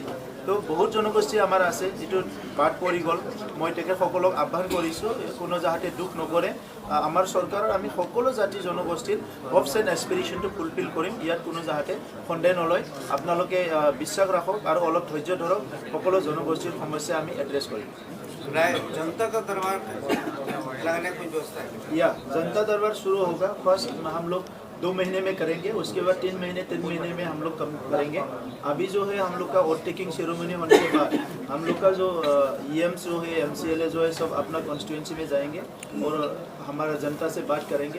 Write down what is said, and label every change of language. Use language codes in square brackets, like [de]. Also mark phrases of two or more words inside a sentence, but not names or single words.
[as] তো বহুত জনগোষ্ঠী আমাৰ আছে যিটো বাদ পৰি গ'ল। মই তেখেতসকলক আহ্বান কৰিছোঁ কোনো যাতে দুখ নকৰে। আমাৰ চৰকাৰৰ আমি সকলো জাতি জনগোষ্ঠীৰ [en] hopes and aspirations fulfil [as] কৰিম, ইয়াত কোনো যাতে সন্দেহ নলয়। আপোনালোকে বিশ্বাস ৰাখক আৰু অলপ ধৈৰ্য ধৰক, সকলো জনগোষ্ঠীৰ সমস্যা আমি এড্ৰেছ কৰিম। [hi] जनता का दरबार लगाने की व्यवस्था है? या जनता दरबार शुरू होगा। फर्स्ट हम लोग 2 महीने में करेंगे, उसके बाद 3 महीने में हम लोग कम करेंगे। अभी जो है हम लोग का [en] overtaking ceremony [hi] होने के बाद हम लोग का जो EMs जो है, MCLA जो है, सब अपना कॉन्स्टिट्यूंसी में जाएंगे और हमारा जनता से बात करेंगे।